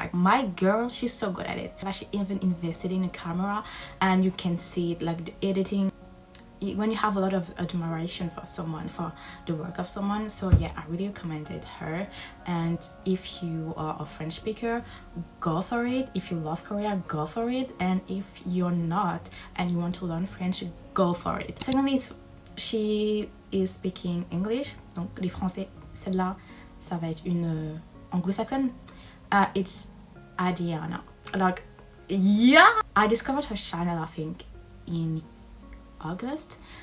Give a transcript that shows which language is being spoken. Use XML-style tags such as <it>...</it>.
<en>Like, my girl, she's so good at it. Like, she even invested in a camera and you can see it, like the editing, when you have a lot of admiration for someone, for the work of someone. So yeah, I really recommended her. And if you are a French speaker, go for it. If you love Korea, go for it. And if you're not and you want to learn French, go for it. Secondly, she is speaking English,</en> <fr>donc les français, celle-là ça va être une anglo-saxonne.</fr> <en>It's Adriana. Like, yeah, I discovered her channel, I think, in August,</en>